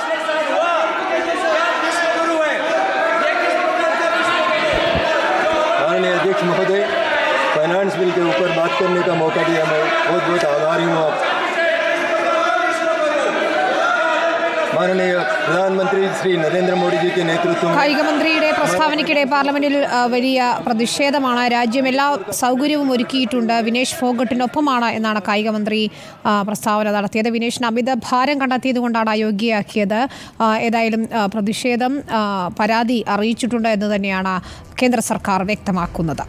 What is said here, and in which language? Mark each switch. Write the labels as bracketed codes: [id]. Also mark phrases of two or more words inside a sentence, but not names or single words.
[hi] माननीय अध्यक्ष महोदय, [en] finance bill [hi] के ऊपर बात करने का मौका दिया, मैं बहुत बहुत आभारी हूँ आप। माननीय प्रधानमंत्री श्री नरेंद्र मोदी जी के नेतृत्व में [ml] കായിക മന്ത്രിയുടെ പ്രസ്താവനയ്ക്കിടെ പാർലമെന്റിൽ വലിയ പ്രതിഷേധമാണ്. രാജ്യം എല്ലാ സൗകര്യവും ഒരുക്കിയിട്ടുണ്ട്, വിനേഷ് ഫോഗട്ടിനൊപ്പമാണ് എന്നാണ് കായിക മന്ത്രി പ്രസ്താവന നടത്തിയത്. വിനേഷിന് അമിത ഭാരം കണ്ടെത്തിയതുകൊണ്ടാണ് അയോഗ്യയാക്കിയത്. ഏതായാലും പ്രതിഷേധം പരാതി അറിയിച്ചിട്ടുണ്ട് എന്ന് തന്നെയാണ് കേന്ദ്ര സർക്കാർ വ്യക്തമാക്കുന്നത്.